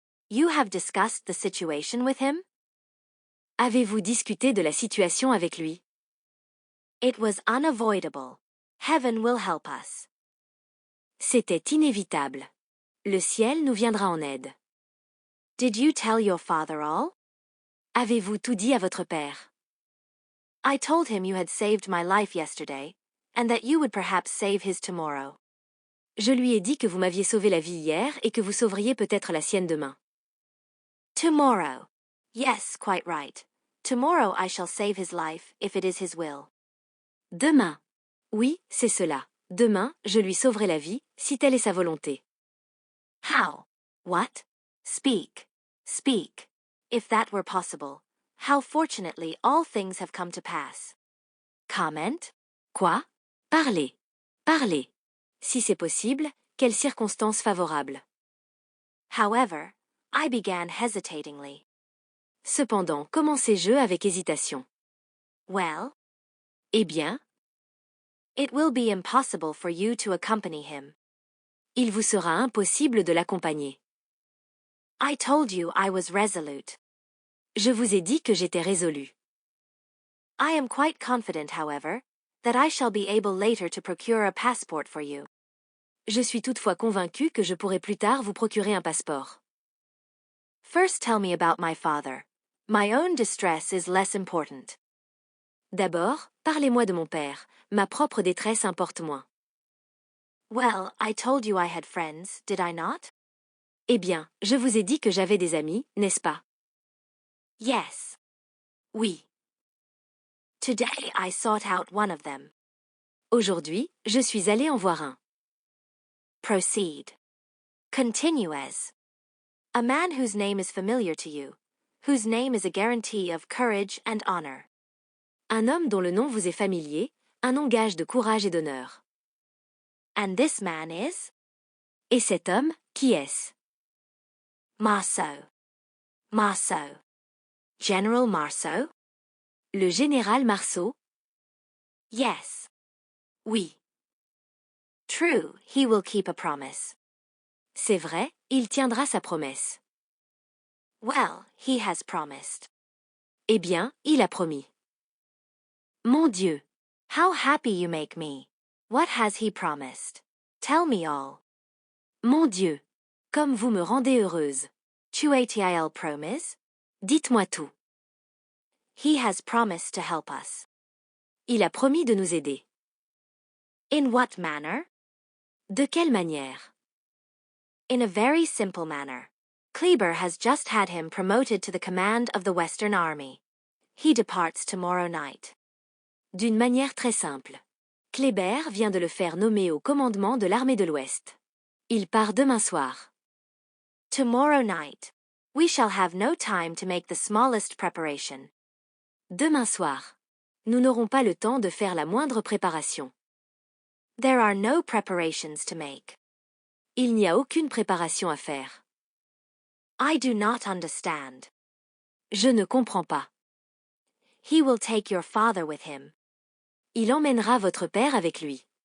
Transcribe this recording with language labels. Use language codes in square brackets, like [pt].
[en] You have discussed the situation with him? [fr] Avez-vous discuté de la situation avec lui? [en] It was unavoidable. Heaven will help us. [fr] C'était inévitable. Le ciel nous viendra en aide. [en] Did you tell your father all? [fr] Avez-vous tout dit à votre père? [en] I told him you had saved my life yesterday, and that you would perhaps save his tomorrow. [fr] Je lui ai dit que vous m'aviez sauvé la vie hier et que vous sauveriez peut-être la sienne demain. [en] Tomorrow. Yes, quite right. Tomorrow I shall save his life, if it is his will. [fr] Demain. Oui, c'est cela. Demain, je lui sauverai la vie, si telle est sa volonté. [en] How? What? Speak. Speak. If that were possible. How fortunately all things have come to pass. [fr] Comment? Quoi? Parlez. Parlez. Si c'est possible, quelles circonstances favorables. [en] However, I began hesitatingly. [fr] Cependant, commençai-je avec hésitation. [en] Well? [fr] Eh bien? [en] It will be impossible for you to accompany him. [fr] Il vous sera impossible de l'accompagner. [en] I told you I was resolute. [fr] Je vous ai dit que j'étais résolu. [en] I am quite confident, however, that I shall be able later to procure a passport for you. [fr] Je suis toutefois convaincu que je pourrai plus tard vous procurer un passeport. [en] First tell me about my father. My own distress is less important. [fr] D'abord, parlez-moi de mon père. Ma propre détresse importe moins. [en] Well, I told you I had friends, did I not? [fr] Eh bien, je vous ai dit que j'avais des amis, n'est-ce pas? [en] Yes. [fr] Oui. [en] Today I sought out one of them. [fr] Aujourd'hui, je suis allé en voir un. [en] Proceed. [fr] Continue as. [en] A man whose name is familiar to you, whose name is a guarantee of courage and honor. [fr] Un homme dont le nom vous est familier, un nom gage de courage et d'honneur. [en] And this man is? [fr] Et cet homme, qui est-ce? [en] Marceau. Marceau. General Marceau? [fr] Le général Marceau? [en] Yes. [fr] Oui. [en] True, he will keep a promise. [fr] C'est vrai, il tiendra sa promesse. [en] Well, he has promised. [fr] Eh bien, il a promis. Mon Dieu! [en] How happy you make me! What has he promised? Tell me all. [fr] Mon Dieu! Comme vous me rendez heureuse. Tu as-il promis? Dites-moi tout. [en] He has promised to help us. [fr] Il a promis de nous aider. [en] In what manner? [fr] De quelle manière? [en] In a very simple manner. Kleber has just had him promoted to the command of the Western Army. He departs tomorrow night. [fr] D'une manière très simple. Kléber vient de le faire nommer au commandement de l'armée de l'Ouest. Il part demain soir. [en] Tomorrow night. We shall have no time to make the smallest preparation. [fr] Demain soir. Nous n'aurons pas le temps de faire la moindre préparation. [en] There are no preparations to make. [fr] Il n'y a aucune préparation à faire. [en] I do not understand. [fr] Je ne comprends pas. [en] He will take your father with him. [fr] Il emmènera votre père avec lui.